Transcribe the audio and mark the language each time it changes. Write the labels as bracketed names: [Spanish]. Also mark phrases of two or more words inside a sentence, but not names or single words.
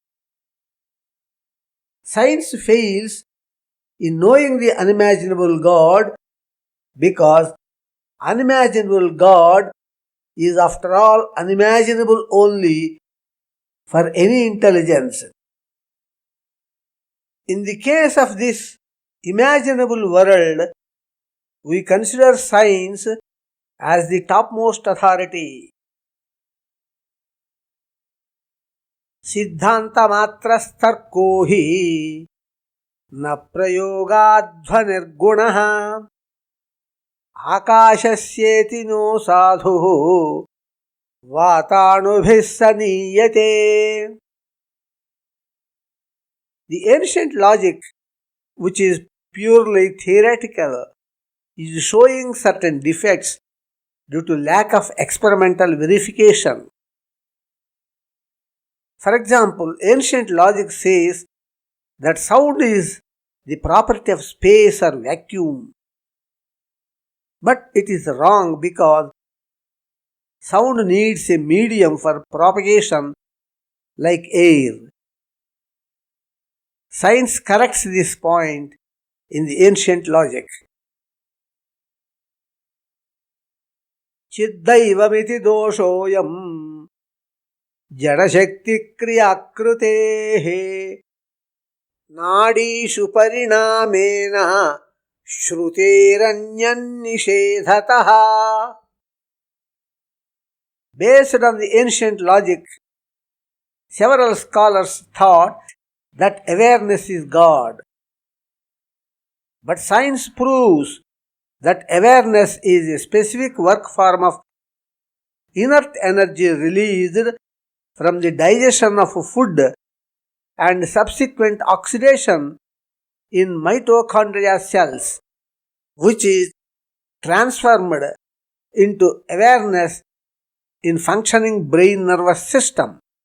[English] Science fails in knowing the unimaginable God because unimaginable God is after all unimaginable only for any intelligence. In the case of this imaginable world, we consider science as the topmost authority. [Sanskrit] Siddhanta matrastarko hi na prayogadhvanirgunaha akashasyeti no sadhu vatanubhis saniyate. [English] The ancient logic, which is purely theoretical, is showing certain defects due to lack of experimental verification. For example, ancient logic says that sound is the property of space or vacuum. But it is wrong because sound needs a medium for propagation like air. Science corrects this point in the ancient logic. [Sanskrit] Chiddhaivamiti doshoyam jadashakti kriyakrutehe nadishu parinamena shruteranyanishedhataha. [English] Based on the ancient logic, several scholars thought that awareness is God. But science proves that awareness is a specific work form of inert energy released from the digestion of food and subsequent oxidation in mitochondria cells, which is transformed into awareness in functioning brain nervous system.